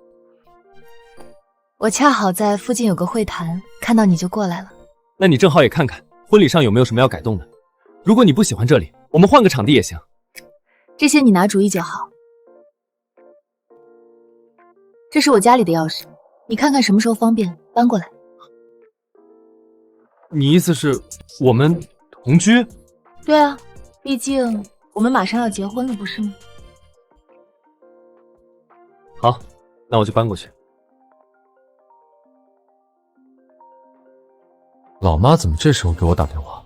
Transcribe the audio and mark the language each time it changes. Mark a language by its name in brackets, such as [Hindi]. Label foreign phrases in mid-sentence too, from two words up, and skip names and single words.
[Chinese] 我恰好在附近有個會談，看到你就過来了。那你正好也看看婚禮上有沒有什麼要改動的。如果你不喜歡這裡，我們換個場地也行。這些你拿主意就好。這是我家裡的鑰匙，你看看什麼時候方便搬過來。你意思是我們同居？对啊，畢竟我們馬上要結婚了，不是嗎？好，那我就搬過去。老媽怎麼這時候給我打電話？